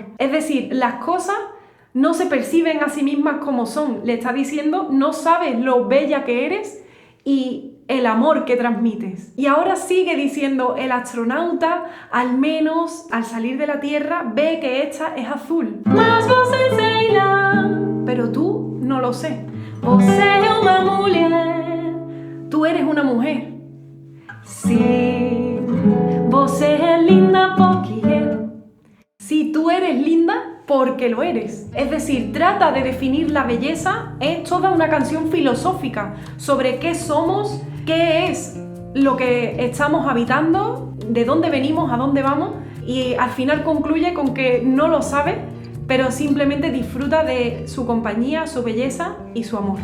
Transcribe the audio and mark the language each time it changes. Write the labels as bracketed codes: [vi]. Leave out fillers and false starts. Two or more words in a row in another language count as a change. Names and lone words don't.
[es] Es decir, las cosas no se perciben a sí mismas como son. Le está diciendo, no sabes lo bella que eres y el amor que transmites. Y ahora sigue diciendo, el astronauta, al menos al salir de la Tierra, ve que esta es azul. [pt] Mas você sei lá. [es] Pero tú no lo sé. [pt] Você é uma mulher. [es] Tú eres una mujer. Sí, [pt] você é linda porque eu. [es] Si tú eres linda, porque lo eres. Es decir, trata de definir la belleza. Es toda una canción filosófica sobre qué somos, qué es lo que estamos habitando, de dónde venimos, a dónde vamos, y al final concluye con que no lo sabe, pero simplemente disfruta de su compañía, su belleza y su amor.